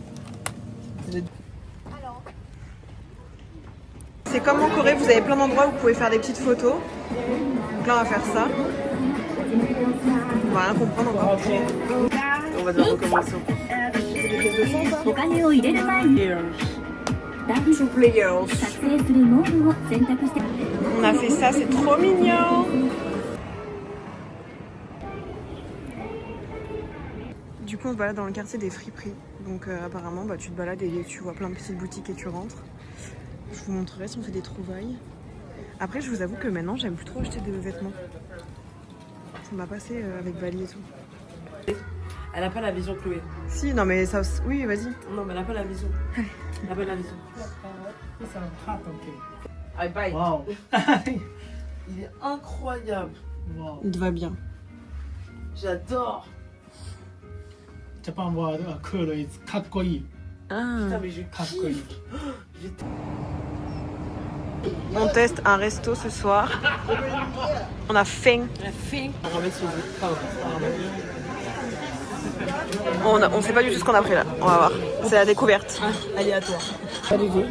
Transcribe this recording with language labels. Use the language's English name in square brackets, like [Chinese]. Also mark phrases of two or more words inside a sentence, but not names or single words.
[French] C'est comme en Corée, vous avez plein d'endroits où vous pouvez faire des petites photos. Donc là on va faire ça. On va rien comprendre encore. On va devoir recommencer. C'est des pièces de sang ça? [Japanese] お金を入れる前に大事 [English] Two players. [Japanese] 撮影するモードを選択して [French] On a fait ça, c'est trop mignon. Du coup, on se balade dans le quartier des friperies. Donc apparemment, tu te balades et tu vois plein de petites boutiques et tu rentres. Je vous montrerai si on fait des trouvailles. Après, je vous avoue que maintenant, j'aime plus trop acheter des vêtements. Ça m'a passé avec Bali et tout. Elle a pas la vision, Chloé. Si, non mais ça... Oui, vas-y. Non, mais elle a pas la vision. Elle a pas la vision. [English] I bite. Wow. [French] Il est incroyable. Wow. Il te va bien. J'adore. [English] Japan word cool is かっこいい。 Ah. [French] Putain, mais je [Japanese] かっこいい。 [French] On teste un resto ce soir. On a faim. On va remettre sur le. Pardon. On sait pas du tout ce qu'on a pris là. On va voir. C'est la découverte. Aléatoire. Pas du tout.